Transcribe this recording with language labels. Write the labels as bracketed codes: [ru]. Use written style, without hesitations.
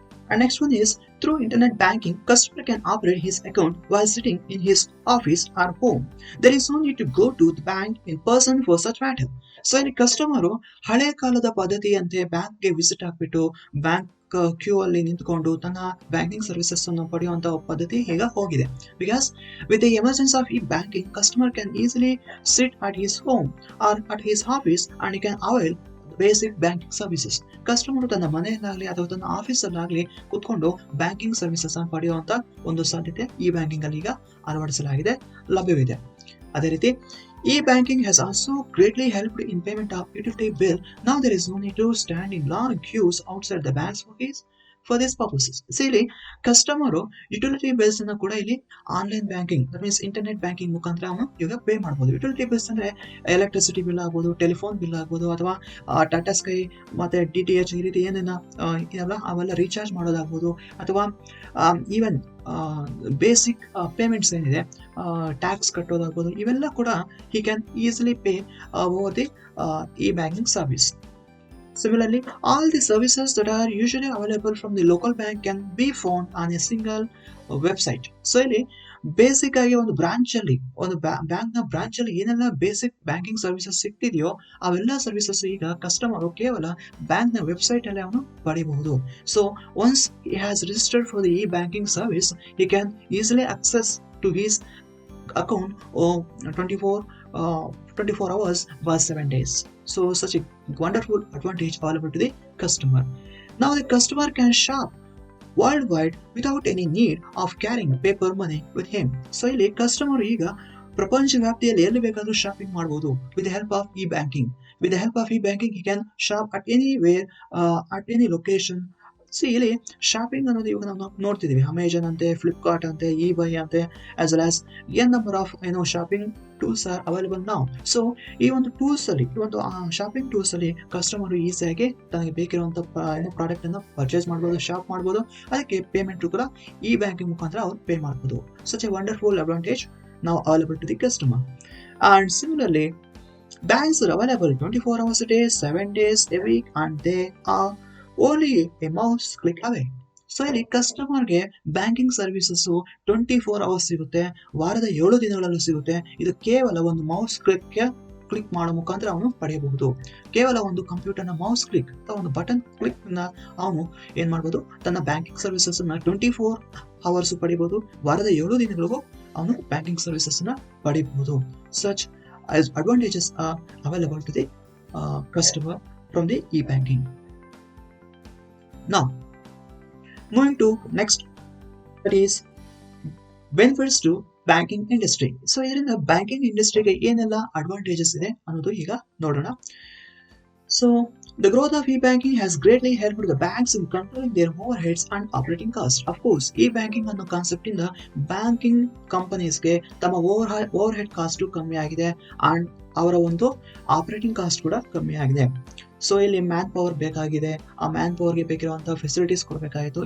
[en] And next one is through internet banking, customer can operate his account while sitting in his office or home. There is no need to go to the bank in person for such matter. [kn] So ಇಲ್ಲಿ customer ಹಳೆ ಕಾಲದ ಪದ್ಧತಿಯಂತೆ ಬ್ಯಾಂಕ್ಗೆ visit ಹಾಕ್ಬಿಟ್ಟು bank Q ಅಲ್ಲಿ ನಿಂತ್ಕೊಂಡು ತನ್ನ banking services ಅನ್ನು ಪಡೆಯುವಂತ ಪದ್ಧತಿ ಈಗ ಹೋಗಿದೆ. [en] Because with the emergence of e-banking, customer can easily sit at his home or at his office and he can avail basic banking services. [kn] Customer ತನ್ನ ಮನೆಯಲ್ಲಾಗಲಿ ಅಥವಾ ತನ್ನ ಆಫೀಸಲ್ಲಾಗಲಿ ಕುತ್ಕೊಂಡು ಬ್ಯಾಂಕಿಂಗ್ ಸರ್ವಿಸಸ್ ಪಡೆಯುವಂತ ಒಂದು ಸಾಧ್ಯತೆ ಈ ಬ್ಯಾಂಕಿಂಗ್ ಅಲ್ಲಿ ಈಗ ಅಳವಡಿಸಲಾಗಿದೆ, ಲಭ್ಯವಿದೆ. ಅದೇ ರೀತಿ [en] e-banking has also greatly helped in payment of utility bill. Now there is no need to stand in long queues outside the bank's office for these purposes. [kn] So ಇಲ್ಲಿ ಕಸ್ಟಮರು ಯುಟಿಲಿಟಿ ಬಿಲ್ಸ್ ಅನ್ನ ಕೂಡ ಇಲ್ಲಿ online banking, that means internet banking ಮುಖಾಂತರ ಅವನು ಇವಾಗ pay ಮಾಡಬಹುದು. Utility bills ಅಂದ್ರೆ electricity bill ಆಗ್ಬೋದು, ಟೆಲಿಫೋನ್ ಬಿಲ್ ಆಗ್ಬೋದು, ಅಥವಾ ಟಾಟಾ ಸ್ಕೈ ಮತ್ತೆ DTH ಈ ರೀತಿ ಏನೇನ ಅವೆಲ್ಲ ರೀಚಾರ್ಜ್ ಮಾಡೋದಾಗ್ಬೋದು, ಅಥವಾ ಈವನ್ ಬೇಸಿಕ್ ಪೇಮೆಂಟ್ಸ್ ಏನಿದೆ ಟ್ಯಾಕ್ಸ್ ಕಟ್ಟೋದಾಗ್ಬೋದು, ಇವೆಲ್ಲ ಕೂಡ [en] he can easily pay over the e-banking service. Similarly, all the services that are usually available from the local bank can be found on a single website. [kn] So ಇಲ್ಲಿ basic ಆಗಿ ಒಂದು bank ನ branch ಅಲ್ಲಿ ಏನೆಲ್ಲ basic banking services ಸಿಗ್ತಿದೆಯೋ ಅವೆಲ್ಲ services ಈಗ customer ಕೇವಲ bank ನ ವೆಬ್ಸೈಟ್ ಅಲ್ಲಿ ಅವನು ಪಡೆಯಬಹುದು. [en] So once he has registered for the e-banking service, he can easily access to his account 24 hours by 7 days. So such a wonderful advantage available to the customer. Now the customer can shop worldwide without any need of carrying paper money with him. [kn] So ಇಲ್ಲಿ customer ಈಗ ಪ್ರಪಂಚ ವ್ಯಾಪ್ತಿಯಲ್ಲಿ ಎಲ್ಲಿ ಬೇಕಾದ್ರೂ shopping ಮಾಡಬಹುದು [en] with the help of e-banking. With the help of e-banking, he can shop at anywhere, at any location, [kn] ಇಲ್ಲಿ shopping ಅನ್ನೋದು ಇವಾಗ ನಾವು ನೋಡ್ತಿದೀವಿ, ಅಮೆಜಾನ್ ಅಂತೆ, ಫ್ಲಿಪ್ಕಾರ್ಟ್ ಅಂತೆ, eBay ಅಂತೆ, [en] as well as an number of shopping tools are available [kn] ನಾವು. So ಈ ಒಂದು ಟೂಲ್ಸ್ ಅಲ್ಲಿ, ಈ ಒಂದು ಶಾಪಿಂಗ್ ಟೂಲ್ಸ್ ಅಲ್ಲಿ ಕಸ್ಟಮರ್ ಈಸಿಯಾಗಿ ತನಗೆ ಬೇಕಿರುವಂತ ಪ್ರಾಡಕ್ಟ್ ಅನ್ನ ಪರ್ಚೇಸ್ ಮಾಡ್ಬೋದು, ಶಾಪ್ ಮಾಡ್ಬೋದು. ಅದಕ್ಕೆ ಪೇಮೆಂಟ್ ಕೂಡ ಈ ಬ್ಯಾಂಕಿಂಗ್ ಮುಖಾಂತರ ಅವ್ರು ಪೇ ಮಾಡ್ಬೋದು. [en] Such a wonderful advantage now available to the customer. And similarly, banks are available 24 hours a day, 7 days a week, and they are only a mouse click away. [kn] So ಇಲ್ಲಿ ಕಸ್ಟಮರ್ಗೆ banking services 24 hours ಸಿಗುತ್ತೆ, ವಾರದ 7 ದಿನಗಳಲ್ಲೂ ಸಿಗುತ್ತೆ. ಇದು ಕೇವಲ ಒಂದು mouse click ಮಾಡೋ ಮುಖಾಂತರ ಅವನು ಪಡೆಯಬಹುದು. ಕೇವಲ ಒಂದು ಕಂಪ್ಯೂಟರ್ನ ಮೌಸ್ ಕ್ಲಿಕ್ ಅಥವಾ ಒಂದು ಬಟನ್ ಕ್ಲಿಕ್ ನ ಅವನು ಏನ್ ಮಾಡಬಹುದು, ತನ್ನ ಬ್ಯಾಂಕಿಂಗ್ ಸರ್ವಿಸಸ್ ನ 24 ಅವರ್ಸ್ ಪಡಿಬಹುದು, ವಾರದ 7 ದಿನಗಳಿಗೂ ಅವನು ಬ್ಯಾಂಕಿಂಗ್ ಸರ್ವಿಸಸ್ ನ ಪಡಿಬಹುದು. [en] Such advantages are available to the customer from the e-banking. Now, moving to next, that is benefits to banking industry. [kn] So ಇದರಿಂದ ಬ್ಯಾಂಕಿಂಗ್ ಇಂಡಸ್ಟ್ರಿಗೆ ಏನೆಲ್ಲ ಅಡ್ವಾಂಟೇಜಸ್ ಇದೆ ಅನ್ನೋದು ಈಗ ನೋಡೋಣ. [en] So the growth of e-banking has greatly helped the banks in controlling their overheads and operating costs. [kn] Of course, e-banking ಅನ್ನೋ concept ಇಂದ banking ಕಂಪನೀಸ್ಗೆ ತಮ್ಮ ಓವರ್ ಹೆಡ್ ಕಾಸ್ಟ್ ಕಮ್ಮಿ ಆಗಿದೆ ಅಂಡ್ ಅವರ ಒಂದು ಆಪರೇಟಿಂಗ್ ಕಾಸ್ಟ್ ಕೂಡ ಕಮ್ಮಿ ಆಗಿದೆ. ಸೊ ಇಲ್ಲಿ ಮ್ಯಾನ್ ಪವರ್ ಬೇಕಾಗಿದೆ, ಆ ಮ್ಯಾನ್ ಪವರ್ಗೆ ಬೇಕಿರುವಂತಹ ಫೆಸಿಲಿಟೀಸ್ ಕೊಡಬೇಕಾಯಿತು.